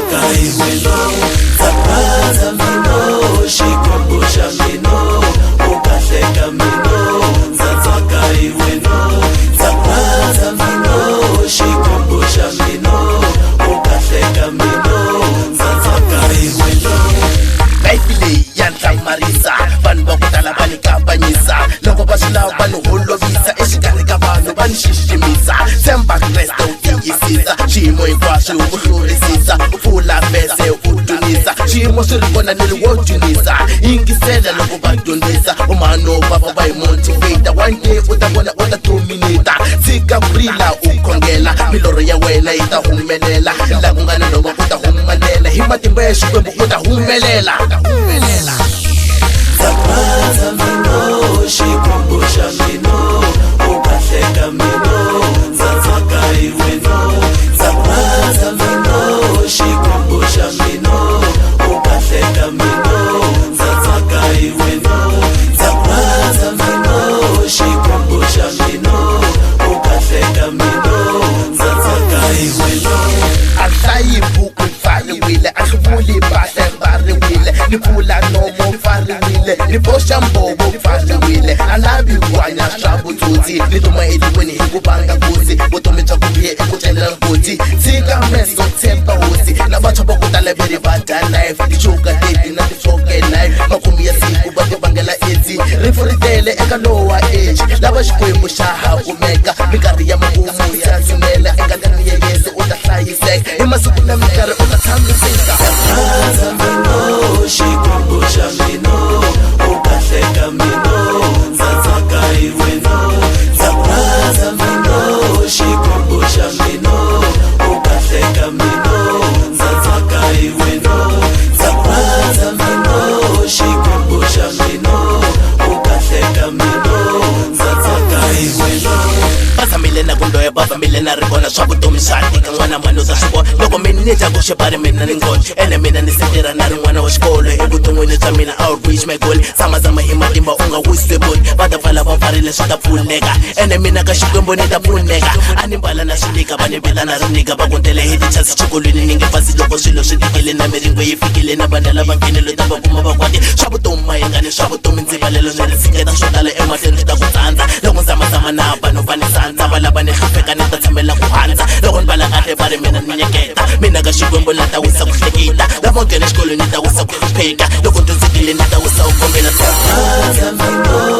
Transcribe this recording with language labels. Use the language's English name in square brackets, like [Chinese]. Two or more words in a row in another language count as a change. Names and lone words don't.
[Tsonga] iweno zapraza mino shikumbusha mino ukahleka mino zatsaka iweno zapraza mino shikumbusha mino ukahleka mino zatsaka iweno Baifile yanhlamarisa vanhu va ku tala va ni kavanyisa loko va swi lava va ni holovisa exikarhi ka vanhu va ni xiximisa tshemba kreste u tiyisisa xiyimo hinkwaswo u hlurisisa u pfula fese u dunisa xiyimo swi ri kona ni ri wo dunisa yingisela loko va dyondzisa umano vava va hi motivata [English] one day [Tsonga] u ta vona u ta dominata tshika kurila u khongela milorho ya wena yi ta humelela laha ku nga na nhova ku ta humelela hi matimba ya xikwembu u ta humelela zapraza mino shikumbusha mino ukahleka mino zatsaka iweno zapraza mino shikumbusha mino ukahleka mino zatsaka iweno zapraza mino shikumbusha mino ukahleka mino zatsaka iweno ahlayi buku pfariwile a swi vuli mpahla mbariwile ni pfula nomo pfariwile ni boxa mbovo pfariwile a lavi ku hanya swa vutsotsi ni tuma etikweni hi ku vanga nkosi vutomi bya ku bihe eku tlelela nkosi tshika meso tshemba hosi na vantshwa va ku tala veri va dya life tichoka leti na tifoke life makhumi ya siku va ti vangela edzi rifu ri tele eka lowa age lava xikwembu xa ha kumeka minkarhi ya makumu ya tshunela eka ndani ya yesu u ta hlayiseka hi masiku na minkarhi u ta tshamiseka zapraza mino shikumbusha mino ukahleka mino zatsaka iweno zapraza mino shikumbusha mino ukahleka mino zatsaka iweno zapraza mino shikumbusha mino ukahleka mino zatsaka iweno bazamile na kundoya bavamile na ri vona swa vutomi swa tika n'wana mani u ta swi vona loko mina ni dya ku xipari mina ni ngoja ene mina ni setirha na ri n'wana wa xikolo evuton'wini bya mina [English] I will reach my goal [Tsonga] zamazama hi matimba u nga wisi bodi va ta pfala va pfarile swi ta pfuleka ene mina ka xikwembu ni ta pfuneka a ni mbala na swinika va ni vita na rinika va kuntele hi tichasi xikolweni ni nge fasi loko swilo swi tikile na miringo yi fikile na vana lava ngenelo ta va kuma va kwati swa vutomi mayengani swa vutomi ndzi valelo ni ri tshiketa swo tala emahlweni swi ta ku tsandza loko zamazama na vanhu va ni sandza va lava ni hlupheka ni ta tshamela ku handza loko ni vala kahle va ri mina ni nyeketa mina ka xikwembu ni ta wisa ku hleketa lavo nghena xikolweni ni ta wisa ku hlupheka loko ndyondzekile ni ta wisa u kombela